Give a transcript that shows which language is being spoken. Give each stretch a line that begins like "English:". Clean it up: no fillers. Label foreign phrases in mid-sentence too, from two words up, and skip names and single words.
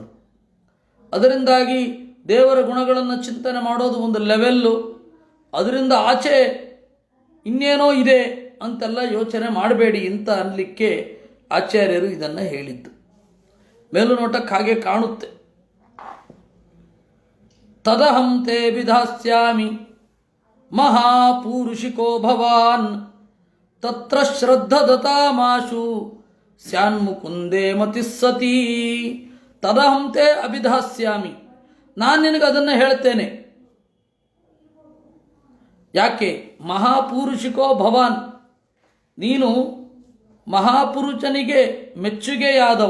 Kannada: ಅದರಿಂದಾಗಿ ದೇವರ ಗುಣಗಳನ್ನು ಚಿಂತನೆ ಮಾಡೋದು ಒಂದು ಲೆವೆಲ್ಲು, ಅದರಿಂದ ಆಚೆ ಇನ್ನೇನೋ ಇದೆ ಅಂತೆಲ್ಲ ಯೋಚನೆ ಮಾಡಬೇಡಿ ಅಂತ ಅನ್ನಲಿಕ್ಕೆ ಆಚಾರ್ಯರು ಇದನ್ನು ಹೇಳಿದ್ದು. ಮೇಲುನೋಟಕ್ಕೆ ಹಾಗೆ ಕಾಣುತ್ತೆ.
Sanskrit: ತದಹಂ ತೇ ವಿಧಾಸ್ಯಾಮಿ ಮಹಾಪೂರುಷಿಕೋ ಭವಾನ್ ತತ್ರ ಶ್ರದ್ಧದತಾಮಾಶು ಸ್ಯಾನ್ಮುಕುಂದೇ ಮತಿಸ್ಸತಿ. ತದಹಂ ತೇ ಅಭಿಧಾಸ್ಯಾಮಿ,
Kannada: ನಾನು ನಿನಗೆ ಅದನ್ನು ಹೇಳ್ತೇನೆ. ಯಾಕೆ?
Sanskrit: ಮಹಾಪೂರುಷಿಕೋ ಭವಾನ್,
Kannada: ನೀನು ಮಹಾಪುರುಷನಿಗೆ ಮೆಚ್ಚುಗೆಯಾದವ.